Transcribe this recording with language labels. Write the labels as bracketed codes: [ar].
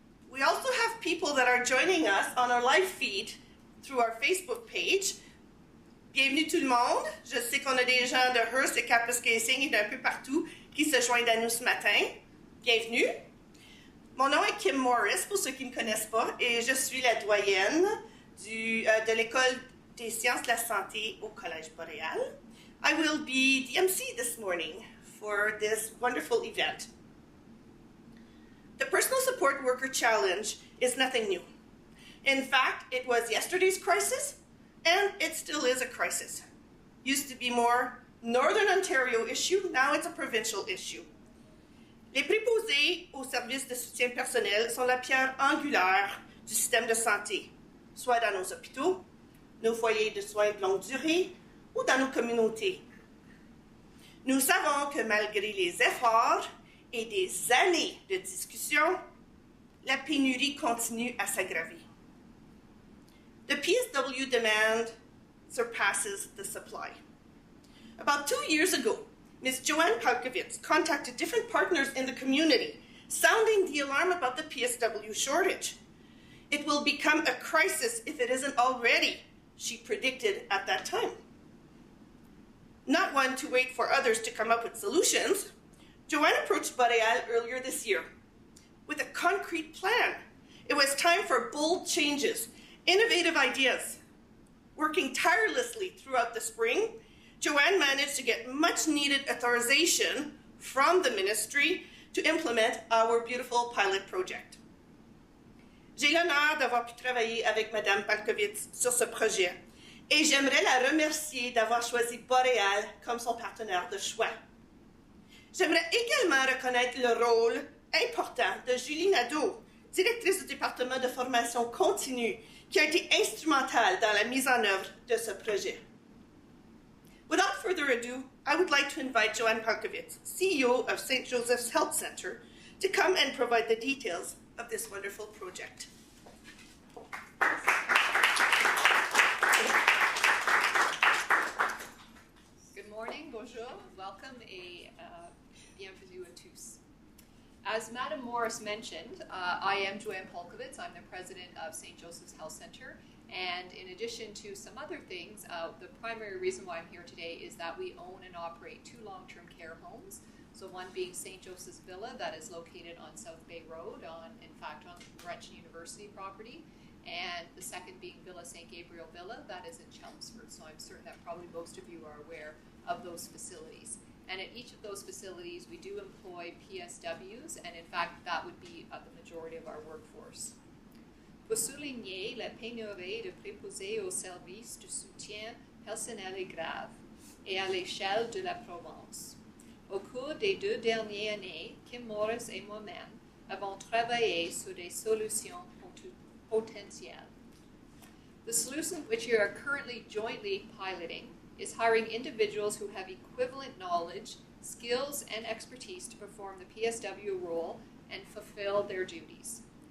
[en] We also have people that are joining us on our live feed through our Facebook page. [fr] Bienvenue tout le monde. Je sais qu'on a des gens de Hearst et Kapuskasing et d'un peu partout qui se joignent à nous ce matin. Bienvenue. Mon nom est Kim Morris, pour ceux qui ne me connaissent pas, et je suis la doyenne de l'École des sciences de la santé au Collège Boréal. [en] I will be the MC this morning for this wonderful event. The Personal Support Worker Challenge is nothing new. In fact, it was yesterday's crisis, and it still is a crisis. Used to be more Northern Ontario issue, now it's a provincial issue. [fr] Les préposés aux services de soutien personnel sont la pierre angulaire du système de santé, soit dans nos hôpitaux, nos foyers de soins de longue durée ou dans nos communautés. Nous savons que malgré les efforts et des années de discussion, la pénurie continue à s'aggraver. [en] The PSW demand surpasses the supply. About 2 years ago, Ms. Joanne Palkovitz contacted different partners in the community, sounding the alarm about the PSW shortage. It will become a crisis if it isn't already, she predicted at that time. Not one to wait for others to come up with solutions, Joanne approached Boréal earlier this year with a concrete plan It was time for bold changes, innovative ideas. Working tirelessly throughout the spring, Joanne managed to get much-needed authorization from the ministry to implement our beautiful pilot project. [fr] J'ai l'honneur d'avoir pu travailler avec Mme Palkovitz sur ce projet et j'aimerais la remercier d'avoir choisi Boréal comme son partenaire de choix. J'aimerais également reconnaître le rôle important de Julie Nadeau, directrice du département de formation continue, qui a été instrumentale dans la mise en œuvre de ce projet. [en] Without further ado, I would like to invite Joanne Palkovitz, CEO of St. Joseph's Health Center, to come and provide the details of this wonderful project. Good morning, [fr] bonjour, [en] welcome [fr] et bienvenue à tous. [en] As Madam Morris mentioned, I am Joanne Palkovitz. I'm the president of St. Joseph's Health Center. And in addition to some other things, the primary reason why I'm here today is that we own and operate 2 long-term care homes. So one being St. Joseph's Villa that is located on South Bay Road, on Laurentian University property. And the second being Villa St. Gabriel Villa that is in Chelmsford. So I'm certain that probably most of you are aware of those facilities. And at each of those facilities, we do employ PSWs, and in fact, that would be the majority of our workforce. [fr] Pour souligner la pénurie de préposés aux services de soutien personnel et grave, et à l'échelle de la Provence. Au cours des 2 dernières années, Kim Morris et moi-même avons travaillé sur des solutions potentielles. [en] The solution which we are currently jointly piloting is hiring individuals who have equivalent knowledge, skills, and expertise to perform the PSW role and fulfill their duties.